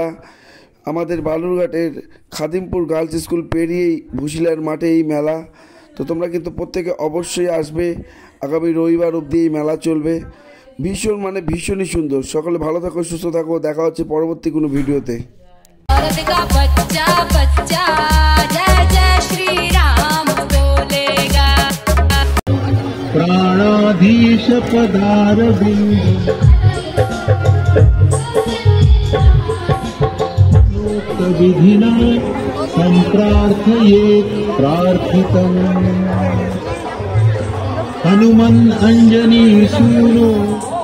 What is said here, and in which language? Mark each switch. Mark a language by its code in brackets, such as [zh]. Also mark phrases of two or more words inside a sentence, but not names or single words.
[bn] আমাদের বালুরঘাটের খাদিমপুর গার্লস স্কুল পেরিয়েই ভুশিলার মাঠে এই মেলা। তো তোমরা কিন্তু প্রত্যেকে অবশ্যই আসবে। আগামী রবিবার অবধি এই মেলা চলবে। ভীষণ মানে ভীষণই সুন্দর। সকলে ভালো থাকো, সুস্থ থাকো। দেখা হচ্ছে পরবর্তী কোনো ভিডিওতে। [sa] प्राणाधीश पदार विधिना संप्रार्थये प्रार्थितम् हनुमन् अंजनी सूनो